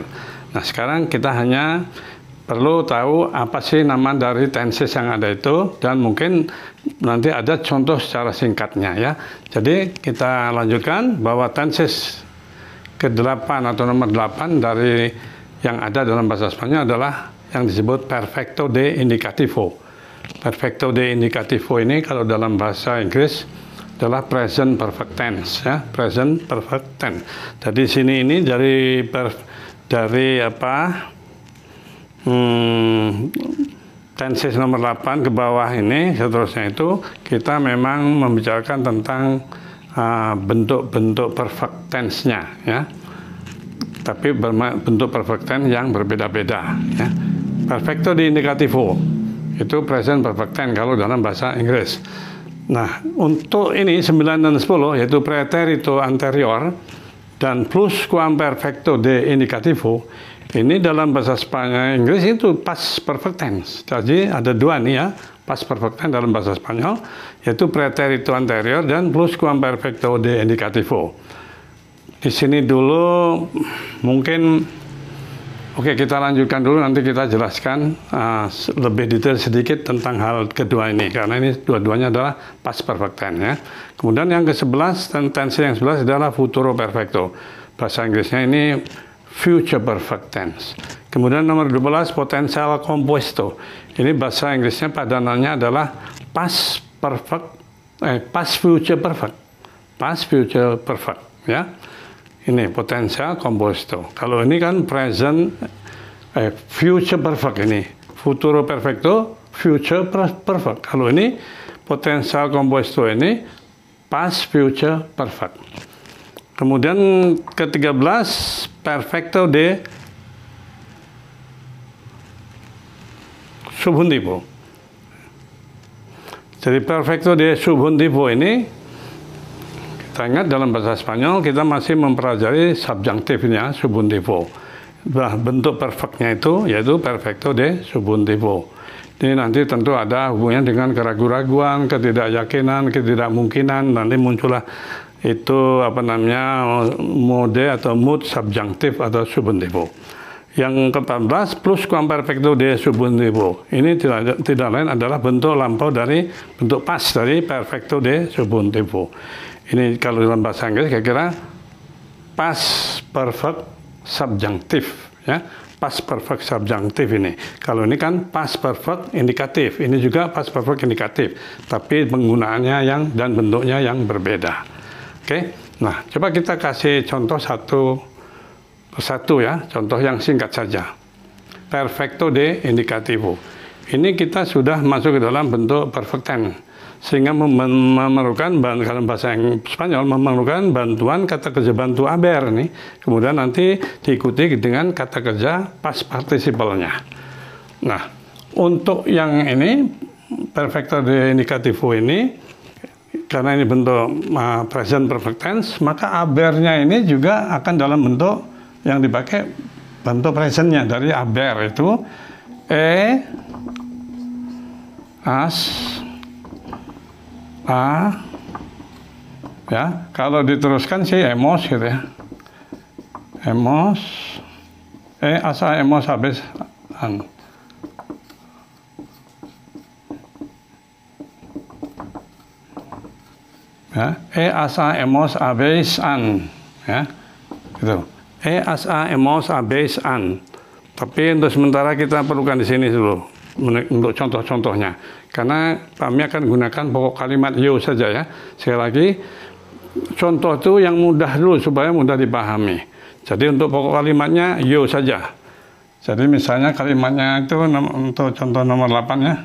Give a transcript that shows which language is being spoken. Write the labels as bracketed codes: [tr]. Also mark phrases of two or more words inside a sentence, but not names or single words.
[id] Nah, sekarang kita hanya perlu tahu apa sih nama dari tenses yang ada itu, dan mungkin nanti ada contoh secara singkatnya ya. Jadi kita lanjutkan bahwa tenses ke-8 atau nomor 8 dari yang ada dalam bahasa Spanyol adalah yang disebut [es] perfecto de indicativo. Perfecto de indicativo [id] ini kalau dalam bahasa Inggris adalah [en] present perfect tense [id] ya, [en] present perfect tense. [id] Jadi sini ini dari tenses nomor 8 ke bawah ini seterusnya itu kita memang membicarakan tentang bentuk-bentuk [en] perfect tense-nya [id] ya. Tapi bentuk [en] perfect tense [id] yang berbeda-beda ya. [es] Perfecto de indicativo [id] itu [en] present perfect tense [id] kalau dalam bahasa Inggris. Nah, untuk ini 9 dan 10 yaitu [es] preterito anterior [id] dan [es] pluscuamperfecto de indicativo, [id] ini dalam bahasa Spanyol Inggris itu [en] past perfect tense. [id] Jadi ada dua nih ya, [en] past perfect tense [id] dalam bahasa Spanyol, yaitu [es] preterito anterior [id] dan [es] pluscuamperfecto de indicativo. [id] Di sini dulu mungkin, oke, kita lanjutkan dulu, nanti kita jelaskan lebih detail sedikit tentang hal kedua ini, karena ini dua-duanya adalah [en] past perfect tense [id] ya. Kemudian yang ke-11, tense yang 11 adalah [es] futuro perfecto. [id] Bahasa Inggrisnya ini [en] future perfect tense. [id] Kemudian nomor 12 [es] potensial compuesto. [id] Ini bahasa Inggrisnya padanannya adalah [en] past future perfect. Past future perfect [id] ya. Ini [es] potensial compuesto. [id] Kalau ini kan [en] present future perfect [id] ini. [es] Futuro perfecto, [en] future perfect. [id] Kalau ini [es] potensial compuesto [id] ini [en] past future perfect. [id] Kemudian ke-13 [es] perfecto de subjuntivo. [id] Jadi [es] perfecto de subjuntivo [id] ini, kita ingat dalam bahasa Spanyol kita masih mempelajari subjunktifnya subjuntivo. Nah, bentuk perfectnya itu yaitu [es] perfecto de subjuntivo. [id] Ini nanti tentu ada hubungannya dengan keraguan-raguan, ketidakyakinan, ketidakmungkinan, nanti muncullah itu mode atau mood subjunktif atau subjuntivo. Yang ke-14 [es] pluscuamperfecto de subjuntivo. [id] Ini tidak lain adalah bentuk lampau dari bentuk past dari [es] perfecto de subjuntivo. [id] Ini kalau dalam bahasa Inggris kira-kira [en] past perfect subjunctive [id] ya. [en] Past perfect subjunctive [id] ini. Kalau ini kan [en] past perfect [id] indikatif. Ini juga [en] past perfect [id] indikatif, tapi penggunaannya dan bentuknya yang berbeda. Oke. Nah, coba kita kasih contoh satu persatu ya, contoh yang singkat saja. [es] Perfecto de indicativo. [id] Ini kita sudah masuk ke dalam bentuk [en] perfect tense, [id] sehingga memerlukan dalam bahasa Spanyol memerlukan bantuan kata kerja bantu haber nih. Kemudian nanti diikuti dengan kata kerja [en] past participle-nya. [id] Nah, untuk yang ini [es] perfecto de indicativo [id] ini karena ini bentuk [en] present perfect tense, [id] maka aber-nya ini juga akan dalam bentuk yang dipakai bentuk present-nya dari aber itu [es] as, a, [id] ya. Kalau diteruskan sih emos gitu ya. [es] Emos, as, a, emos habis an. Ya, as, a, emos habis an, ya. [id] Gitu. [es] As, a, emos habis an. [id] Tapi untuk sementara kita perlukan di sini dulu untuk contoh-contohnya. Karena kami akan gunakan pokok kalimat yo saja ya. Sekali lagi, contoh itu yang mudah dulu supaya mudah dipahami. Jadi untuk pokok kalimatnya yo saja. Jadi misalnya kalimatnya itu untuk contoh nomor 8 ya.